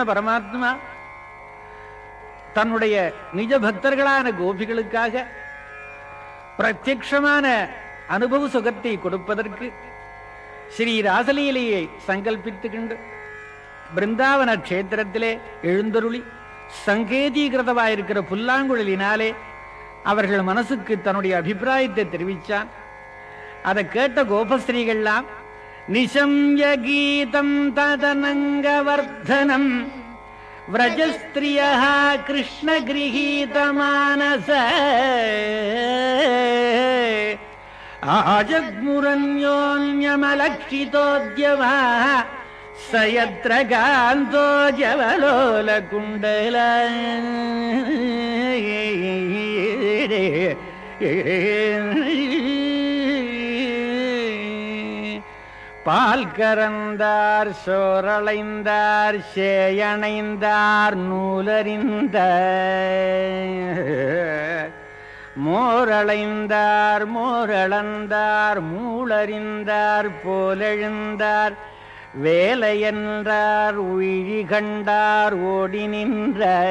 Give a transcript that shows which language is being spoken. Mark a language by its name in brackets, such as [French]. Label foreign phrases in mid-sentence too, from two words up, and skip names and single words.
[Tamil] பரமாத்மா தன்னுடைய நிஜ பக்தர்களான கோபிகளுக்காக பிரத்யக்ஷமான அனுபவ சுகத்தை கொடுப்பதற்கு ஸ்ரீ ராசலீலையை சங்கல்பித்துக்கிண்டு பிருந்தாவன கஷேத்திரத்திலே எழுந்தருளி சங்கேதீகிருதமாயிருக்கிற புல்லாங்குழலினாலே அவர்கள் மனசுக்கு தன்னுடைய அபிப்பிராயத்தை தெரிவித்தான். அதை கேட்ட கோபஸ்ரீகள்லாம் [Sanskrit] निशम्य गीतं तदनङ्गवर्धनम् व्रजस्त्रियः कृष्णगृहीतमानस आजग्मुरन्योन्यमलक्षितोद्यमः स यत्र गान्तो जवलोलकुण्डल [Tamil] பால் கறந்தார் சோரளைந்தார் சேயணைந்தார் நூலறிந்த மோரளைந்தார் மோரளந்தார் மூளறிந்தார் போலெழுந்தார் வேலையென்றார் உயிரி கண்டார் ஓடி நின்ற